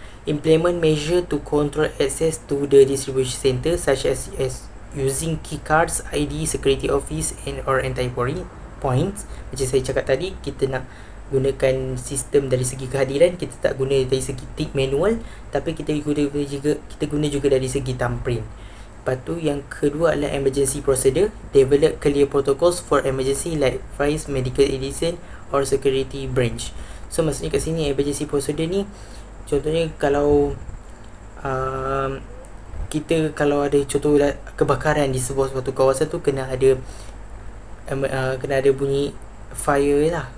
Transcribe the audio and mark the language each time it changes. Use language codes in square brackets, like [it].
[en] Implement measure to control access to the distribution center such as using key cards, ID, security office and or entry points. [ms] Macam saya cakap tadi, kita nak gunakan sistem dari segi kehadiran, kita tak guna dari segi tick manual, tapi kita guna juga dari segi thumbprint. Lepas tu yang kedua adalah emergency procedure. [en] Develop clear protocols for emergency like fires, medical medicine or security branch. [ms] So maksudnya kat sini emergency procedure ni, contohnya kalau kita kalau ada contoh kebakaran di sebuah suatu kawasan tu, kena ada bunyi fire lah.